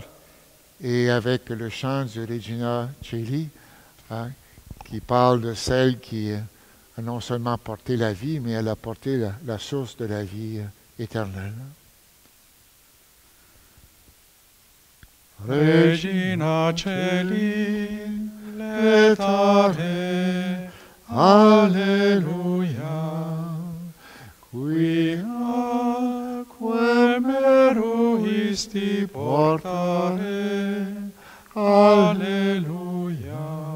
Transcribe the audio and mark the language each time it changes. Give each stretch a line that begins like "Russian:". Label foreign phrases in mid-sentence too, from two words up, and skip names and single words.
French: et avec le chant de Regina Coeli, hein, qui parle de celle qui a non seulement porté la vie, mais elle a porté la source de la vie éternelle.
Latin: Regina Coeli, letare, alleluia, qui meruisti portare, alleluia.